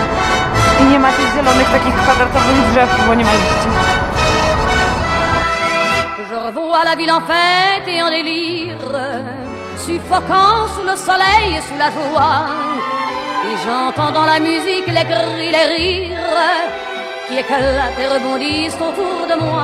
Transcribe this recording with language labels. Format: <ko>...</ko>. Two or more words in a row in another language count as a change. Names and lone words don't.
<pl>I nie ma tych zielonych takich kwadratowych drzew, bo nie ma liści.</pl> <fr>Je revois la ville en fête et en délire, suffoquant sous le soleil et sous la joie. Et j'entends dans la musique les cris, les rires qui éclatent et rebondissent autour de moi.</fr>